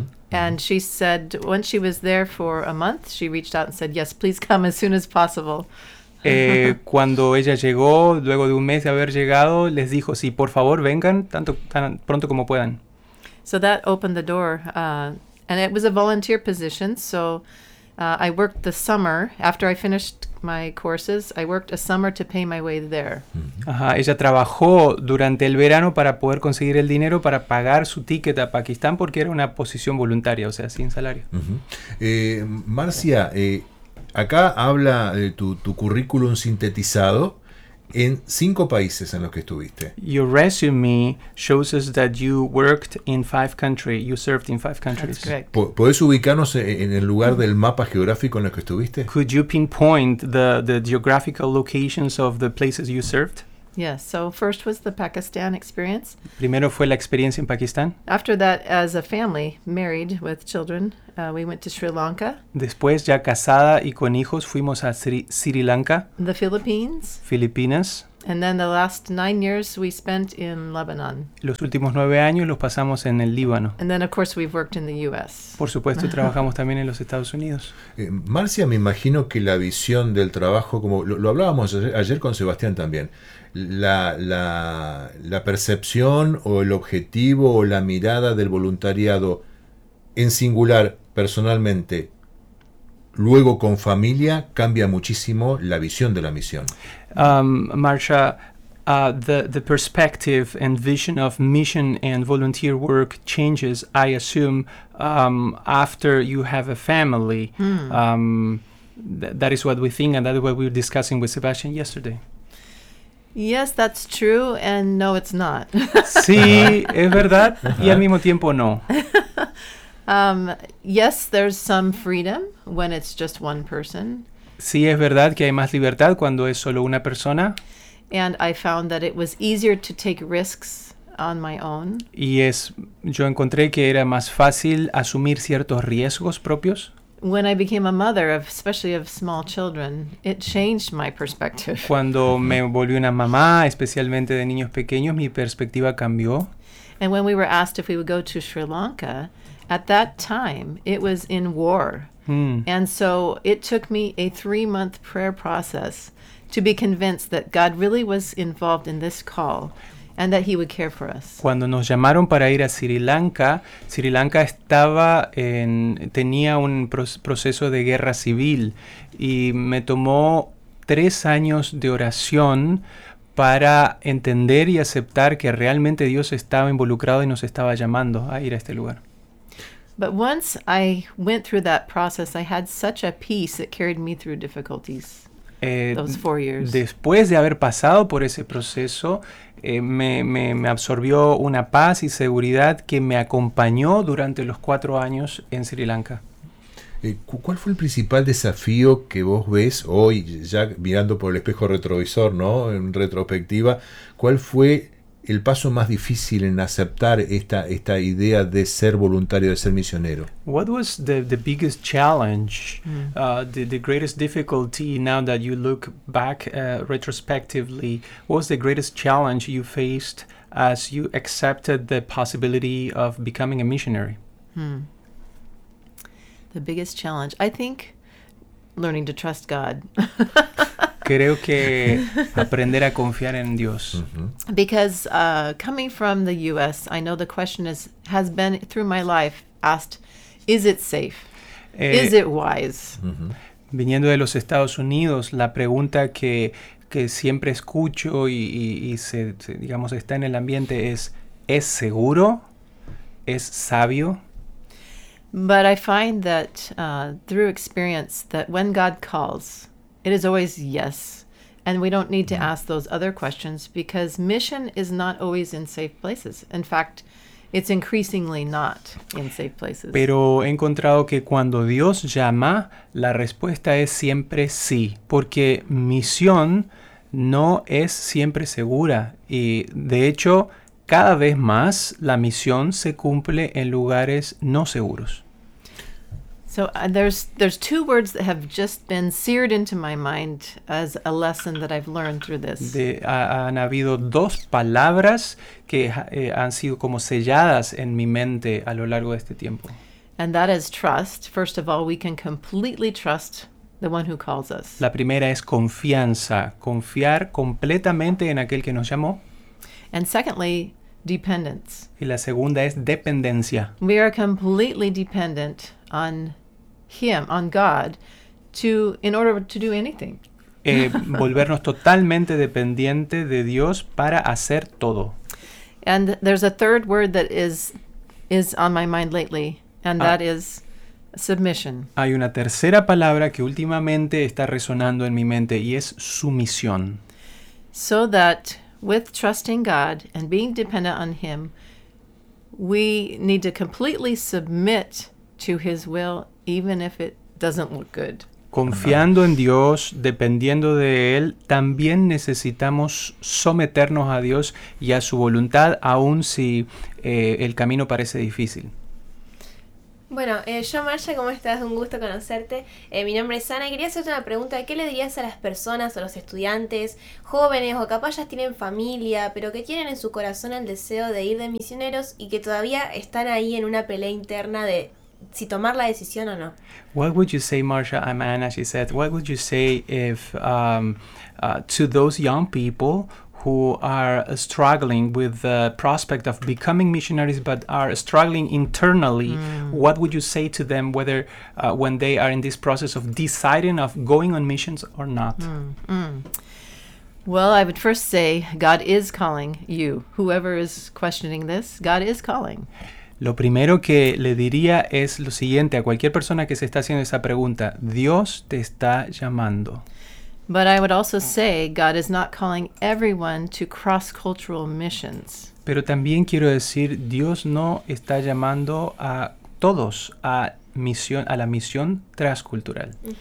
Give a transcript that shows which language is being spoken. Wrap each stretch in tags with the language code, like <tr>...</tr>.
<en>And she said, once she was there for a month, she reached out and said, yes, please come as soon as possible.</en> <es>Cuando ella llegó, luego de un mes de haber llegado, les dijo, sí, por favor, vengan tanto, tan pronto como puedan.</es> <en>So that opened the door. And it was a volunteer position. So I worked the summer after I finished my courses. I worked a summer to pay my way there.</en> <es>Ajá, ella trabajó durante el verano para poder conseguir el dinero para pagar su ticket a Pakistán porque era una posición voluntaria, o sea, sin salario. Marcia, acá habla de tu currículum sintetizado en cinco países en los que estuviste.</es> <en>Your resume shows us that you worked in five countries. You served in five countries. correct.</en> <es>¿Podés ubicarnos en el lugar del mapa geográfico en el que estuviste?</es> <en>Could you pinpoint the geographical locations of the places you served? Yes, so first was the Pakistan experience.</en> <es>Primero fue la experiencia en Pakistán.</es> <en>After that, as a family, married with children, we went to Sri Lanka.</en> <es>Después, ya casada y con hijos, fuimos a Sri Lanka,</es> <en>The Philippines.</en> <es>Filipinas.</es> <en>And then the last 9 years we spent in Lebanon.</en> <es>Los últimos 9 años los pasamos en el Líbano.</es> <en>And then of course we've worked in the U.S.</en> <es>Por supuesto, trabajamos también en los Estados Unidos. Marcia, me imagino que la visión del trabajo, como lo hablábamos ayer con Sebastián también, la percepción o el objetivo o la mirada del voluntariado en singular, personalmente, luego con familia, cambia muchísimo la visión de la misión.</es> <en>Marcia, the perspective and vision of mission and volunteer work changes, I assume, after you have a family. Mm. That is what we think, and that is what we were discussing with Sebastian yesterday. Yes, that's true, and no, it's not.</en> <es>Sí, es verdad, y al mismo tiempo no.</es> <en>Yes, there's some freedom when it's just one person.</en> <es>Sí, es verdad que hay más libertad cuando es solo una persona.</es> <en>And I found that it was easier to take risks on my own.</en> <es>Y es, yo encontré que era más fácil asumir ciertos riesgos propios.</es> <en>When I became a mother, of, especially of small children, it changed my perspective.</en> <es>Cuando me volví una mamá, especialmente de niños pequeños, mi perspectiva cambió.</es> <en>And when we were asked if we would go to Sri Lanka, at that time, it was in war. And so it took me a 3-month prayer process to be convinced that God really was involved in this call and that he would care for us.</en> <es>Cuando nos llamaron para ir a Sri Lanka estaba en, tenía un proceso de guerra civil y me tomó 3 años de oración para entender y aceptar que realmente Dios estaba involucrado y nos estaba llamando a ir a este lugar.</es> <en>But once I went through that process, I had such a peace that carried me through difficulties those 4 years.</en> <es>Después de haber pasado por ese proceso, me absorbió una paz y seguridad que me acompañó durante los 4 años en Sri Lanka. ¿Cuál fue el principal desafío que vos ves hoy, ya mirando por el espejo retrovisor, ¿no? En retrospectiva, ¿cuál fue el paso más difícil en aceptar esta idea de ser voluntario, de ser misionero?</es> <en>What was the biggest challenge, the greatest difficulty, now that you look back retrospectively, what was the greatest challenge you faced as you accepted the possibility of becoming a missionary? The biggest challenge, I think, learning to trust God.</en> <es>Creo que aprender a confiar en Dios.</es> <en>Because coming from the U.S., I know the question is, has been through my life asked, is it safe? Is it wise?</en> <es>Viniendo de los Estados Unidos, la pregunta que siempre escucho y se digamos está en el ambiente ¿es seguro? ¿Es sabio?</es> <en>But I find that through experience that when God calls, it is always yes, and we don't need to ask those other questions because mission is not always in safe places. In fact, it's increasingly not in safe places.</en> <es>Pero he encontrado que cuando Dios llama, la respuesta es siempre sí, porque misión no es siempre segura y de hecho cada vez más la misión se cumple en lugares no seguros.</es> <en>So there's two words that have just been seared into my mind as a lesson that I've learned through this.</en> <es>Han habido dos palabras que han sido como selladas en mi mente a lo largo de este tiempo.</es> <en>And that is trust. First of all, we can completely trust the one who calls us.</en> <es>La primera es confianza, confiar completamente en aquel que nos llamó.</es> <en>And secondly, dependence.</en> <es>Y la segunda es dependencia.</es> <en>We are completely dependent on him, on God, in order to do anything.</en> <es>Volvernos totalmente dependiente de Dios para hacer todo.</es> <en>And there's a third word that is on my mind lately, and that is submission.</en> <es>Hay una tercera palabra que últimamente está resonando en mi mente y es sumisión.</es> <en>So that with trusting God and being dependent on him, we need to completely submit to his will, even if it doesn't look good.</en> <es>Confiando en Dios, dependiendo de él, también necesitamos someternos a Dios y a su voluntad, aun si el camino parece difícil. Bueno, yo Marcia, ¿cómo estás? Un gusto conocerte. Mi nombre es Ana y quería hacerte una pregunta. ¿Qué le dirías a las personas o los estudiantes jóvenes o capaz ya tienen familia, pero que tienen en su corazón el deseo de ir de misioneros y que todavía están ahí en una pelea interna de si tomar la decisión o no?</es> <en>What would you say, Marcia? I'm Anna, she said. What would you say if to those young people who are struggling with the prospect of becoming missionaries but are struggling internally, what would you say to them whether when they are in this process of deciding of going on missions or not? Well, I would first say God is calling you. Whoever is questioning this, God is calling.</en> <es>Lo primero que le diría es lo siguiente a cualquier persona que se está haciendo esa pregunta. Dios te está llamando.</es> <en>But I would also say God is not calling everyone to cross-cultural missions.</en> <es>Pero también quiero decir, Dios no está llamando a todos a misión, a la misión transcultural.</es>